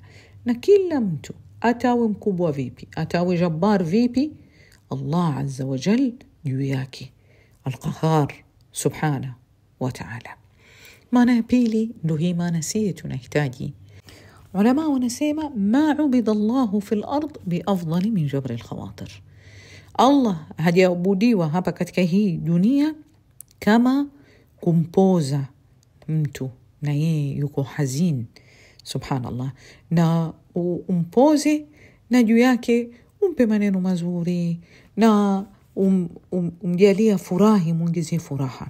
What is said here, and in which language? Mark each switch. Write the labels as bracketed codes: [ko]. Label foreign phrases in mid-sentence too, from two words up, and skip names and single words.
[sw] Na kila mtu atawe mkubwa vipi, atawe jabbar vipi, [ar] الله عز وجل [sw] juu yake [ar] القهار سبحانه وتعالى. [sw] Maana ya pili ndio hii maana sisi tunahitaji. Ulama wanasema [ar] ما عبد الله في الأرض بأفضل من جبر الخواطر. [sw] Allah hajaabudiwa hapa katika hii dunia kama kumpoza mtu na yeye yuko hazin, subhanallah, na umpoze na juu yake umpe maneno mazuri na umjalia furahi, muingizie furaha.